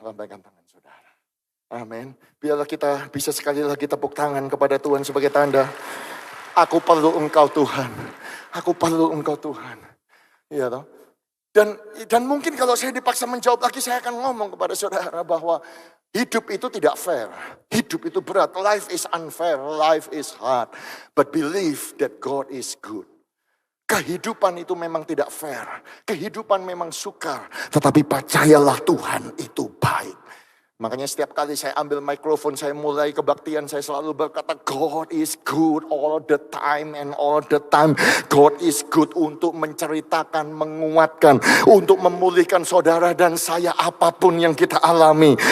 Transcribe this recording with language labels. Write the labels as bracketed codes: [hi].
[id] Lambaikan tangan saudara. Amin. Biarlah kita bisa sekali lagi tepuk tangan kepada Tuhan sebagai tanda. Aku perlu engkau Tuhan. Aku perlu engkau Tuhan. Iya toh? Dan mungkin kalau saya dipaksa menjawab lagi, saya akan ngomong kepada saudara bahwa hidup itu tidak fair. Hidup itu berat. [en] Life is unfair. Life is hard. But believe that God is good. [id] Kehidupan itu memang tidak fair. Kehidupan memang sukar. Tetapi percayalah Tuhan itu baik. Makanya setiap kali saya ambil mikrofon, saya mulai kebaktian, saya selalu berkata, [en] God is good all the time and all the time. God is good [id] untuk menceritakan, menguatkan, untuk memulihkan saudara dan saya apapun yang kita alami.